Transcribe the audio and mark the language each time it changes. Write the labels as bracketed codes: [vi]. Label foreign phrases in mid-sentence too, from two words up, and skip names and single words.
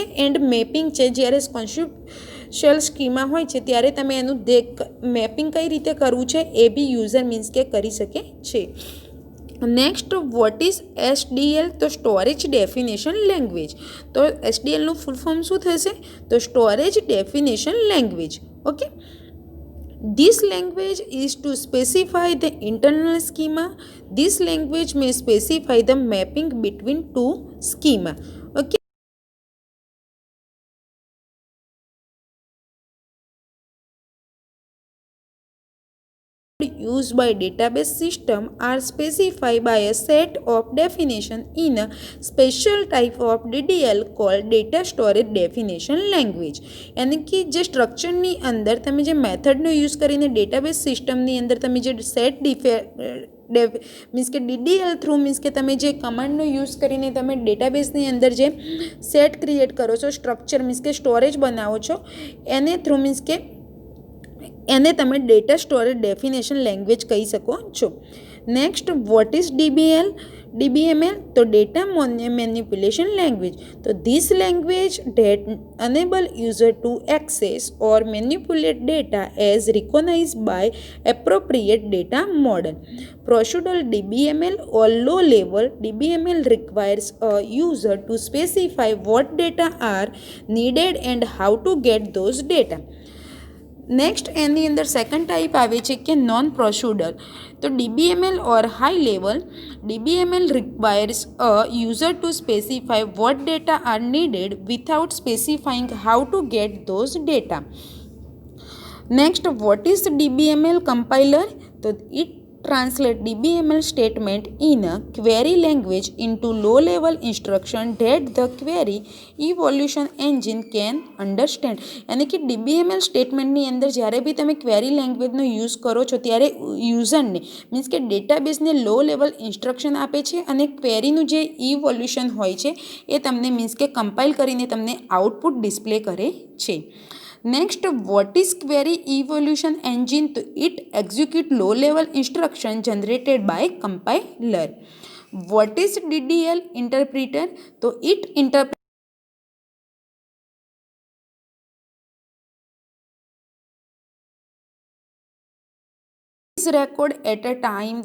[en] and mapping [gu] છે જ્યારે [en] conceptual schema [gu] હોય છે ત્યારે તમે એનું મેપિંગ કઈ રીતે કરવું છે એ બી [en] user means [gu] કે કરી શકે છે. [en] next what is SDL. તો storage definition language. તો SDLનું full form [gu] શું થશે? [en] તો storage definition language. ઓકે. This language is to specify the internal schema. This language may specify the mapping between two schema. Okay. Used by database system are specified by a set of definition in a special type of DDL called data storage definition language. [hi] यानी कि [gu] જે સ્ટ્રક્ચરની અંદર તમે જે મેથડનો યુઝ કરીને ડેટાબેઝ સિસ્ટમની અંદર તમે જે [en] set means [gu] કે DDL [en] through means [gu] કે તમે જે કમાન્ડનો યુઝ કરીને તમે ડેટાબેઝની અંદર જે [en] set create [gu] કરો છો, સ્ટ્રક્ચર મીન્સ કે સ્ટોરેજ બનાવો છો, એને થ્રુ મીન્સ કે એને તમે [en] data storage definition language [gu] કહી શકો છો. [en] next what is DBML. તો data manipulation language. તો this language that enable user to access or manipulate data as recognized by appropriate data model. Procedural DBML or low level DBML requires a user to specify what data are needed and how to get those data. [gu] નેક્સ્ટ એની અંદર [en] second type [gu] આવે છે કે [en] non procedural. તો DBML or high level DBML requires a user to specify what data are needed without specifying how to get those data. next what is DBML કમ્પાઇલર. તો ઇટ translate DBML statement in a query language into low-level instruction that the query evolution engine can understand. [hi] यानी कि [gu] DBML સ્ટેટમેન્ટની અંદર જ્યારે બી તમે ક્વેરી લેંગ્વેજનો યુઝ કરો છો ત્યારે યુઝરને મીન્સ કે ડેટાબેઝને [en] low level instruction [gu] આપે છે અને ક્વેરીનું જે ઇવોલ્યુશન હોય છે એ તમને મીન્સ કે કમ્પાઇલ કરીને તમને [en] output display [gu] કરે છે. [en] Next, what is query evolution engine? तो it execute low level instruction generated by compiler. What is DDL interpreter? तो it interprets record at a time.